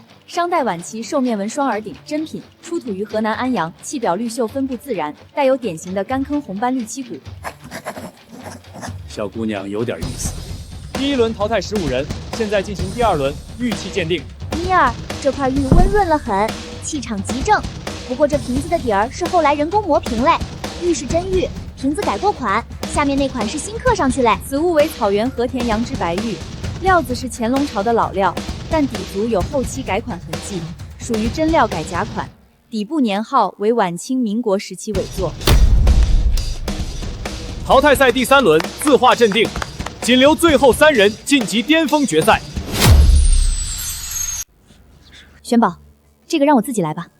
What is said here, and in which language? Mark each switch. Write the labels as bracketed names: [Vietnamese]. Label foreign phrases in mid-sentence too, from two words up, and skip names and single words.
[Chinese] 商代晚期獸面紋雙耳鼎，真品，出土於河南安陽，器表綠鏽分布自然，帶有典型的干坑紅斑綠漆骨。小姑娘有點意思。第1輪淘汰15人，現在進行第2輪玉器鑑定。妮兒，這塊玉溫潤了很，氣場極正。不過這瓶子的底兒是後來人工磨平嘞，玉是真玉，瓶子改過款，下面那款是新刻上去嘞。此物為草原和田羊脂白玉，料子是乾隆朝的老料，但底足有後期改款痕跡，屬於真料改假款。底部年號為晚清民國時期偽作。淘汰賽第3輪字畫鑑定，僅留最後3人晉級巔峰決賽。玄寶，這個讓我自己來吧。